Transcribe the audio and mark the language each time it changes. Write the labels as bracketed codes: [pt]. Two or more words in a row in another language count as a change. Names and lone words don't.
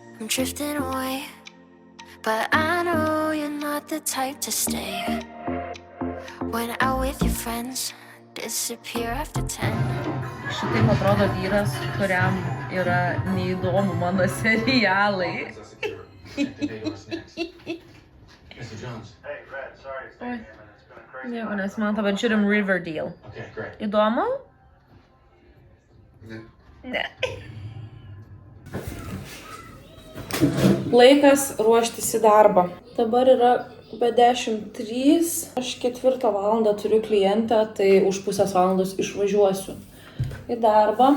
[en] drifting away, but I know you're not the type to stay. When out with your friends, disappear after 10. [lt] Šitaip atrodo vyras, kuriam yra neįdomu mano serialai. [en] Mr. Jones. Hey, Red, sorry it's taking a minute. It's been a crazy [lt] Nieko [en] night. [lt] nesimato, bet žiūrim Riverdale. [en] Okay, great. [lt] Įdomu? Ne. Ne. Laikas ruoštis į darbą. Dabar yra be 10:03. Aš 4 valandą turiu klientę, tai už pusės valandos išvažiuosiu į darbą.